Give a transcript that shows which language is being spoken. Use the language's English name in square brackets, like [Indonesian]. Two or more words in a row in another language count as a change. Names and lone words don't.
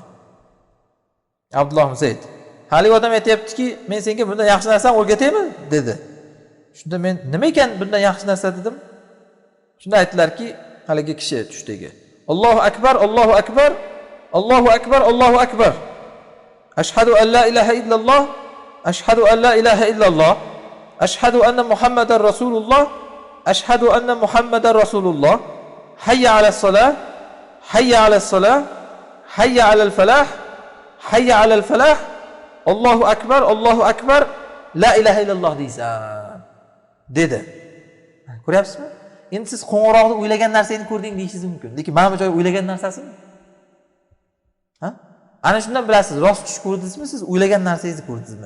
[Uzbek] Abdulloh ibn Zayd. Hali odam aytayaptiki, men senga bundan yaxshi narsani o'rgataymi dedi. Shunda men nima ekan bundan yaxshi narsa dedim. Shunda aytdilarki, haligi kishi tushdagi. [Arabic] الله أكبر، الله أكبر، الله أكبر، الله أكبر, Allohu akbar. أشهد أن لا إله إلا الله، أشهد أن لا إله إلا الله، أشهد أن محمدا رسول الله، أشهد أن محمدا رسول الله, ashhadu anna Muhammadar Rasululloh. حي على الصلاة، حي على الصلاة، حي على الفلاح، حي على الفلاح, hayya alal falah. الله أكبر، الله أكبر، لا إله إلا الله [Uzbek] deysan dedi. Ko'ryapsizmi? Endi siz qo'ng'iroqda o'ylagan narsangizni ko'rding deyishingiz mumkin. Lekin mana bu joy o'ylagan narsasimi? Ha? Ana shundan bilasiz, rost tush ko'rdingizmi, siz o'ylagan narsangizni ko'rdingizmi?